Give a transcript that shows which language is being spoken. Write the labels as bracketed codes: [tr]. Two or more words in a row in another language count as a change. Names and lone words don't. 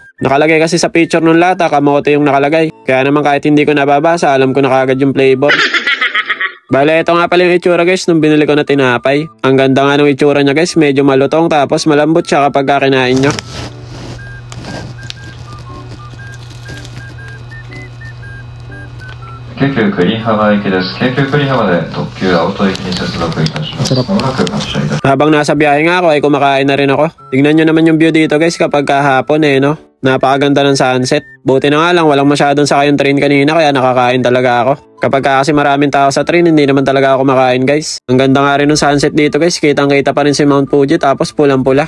[tl] Nakalagay kasi sa picture ng lata, kamote yung nakalagay. Kaya naman kahit hindi ko nababasa, alam ko na kagad yung flavor. Bale, ito nga pala yung itsura guys nung binili ko na tinapay. Ang ganda nga ng itsura niya guys, medyo malutong tapos malambot siya kapag kinain nyo. [ja] Keikyu 栗浜行きです。京急栗浜で特急青砥駅に接続いたします。まもなく発車いたします。 [tl] Habang nasa biyahe nga ako ay kumakain na rin ako. Tingnan nyo naman yung view dito guys kapag kahapon eh, no? Napakaganda ng sunset. Buti na nga lang walang masyadong sakay yung train kanina kaya nakakain talaga ako. Kapag kasi maraming tao sa train, hindi naman talaga ako kumakain guys. Ang ganda nga rin ng sunset dito guys. Kitang kita pa rin si Mount Fuji tapos pulang-pula.